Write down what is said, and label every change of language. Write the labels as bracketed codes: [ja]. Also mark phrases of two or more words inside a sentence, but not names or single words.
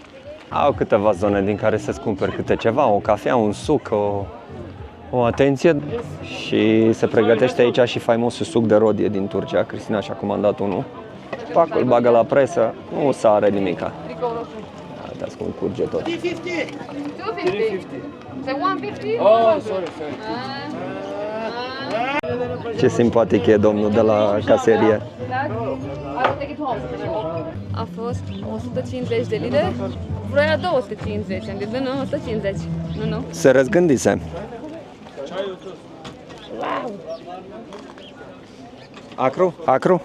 [ro] Au câteva zone din care să-ți cumperi câte ceva, o cafea, un suc, o atenție. Și se pregătește aici și faimosul suc de rodie din Turcia. Cristina și-a comandat unul. Pac, îl bagă la presă, nu sare nimica. Uitați cum curge tot. 250. 250. [en] So 150? Oh, sorry. [ro] Ce simpatic e domnul de la caserie. A fost 150 de lire, vroia 250, am zis, nu, 150, nu. Se răzgândise. Acru? Acru?